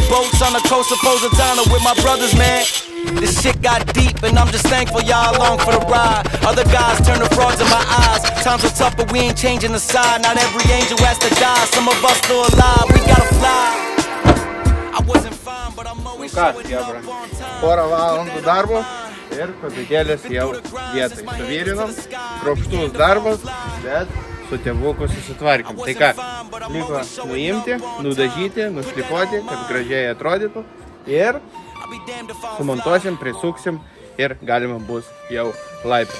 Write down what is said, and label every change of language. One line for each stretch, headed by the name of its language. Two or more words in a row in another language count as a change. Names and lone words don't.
English: Boats on the coast of Positano with my brothers, man. This shit got deep and I'm just thankful y'all along for the ride. Other guys turn to frauds in my eyes. Times are tough but we ain't changing the side. Not every angel has to die. Some of us still alive, we gotta fly. I wasn't fine but I'm always showing up on time.
Lithuanian: Porą valandų darbo ir kopėtėlės jau vietai. Suvyrinom, kruopštus darbas, bet su tėvuku susitvarkėm. Tai ką, liko nuimti, nudažyti, nušlifuoti, kad gražiai atrodytų ir sumontuosim, prisuksim ir galima bus jau laipę.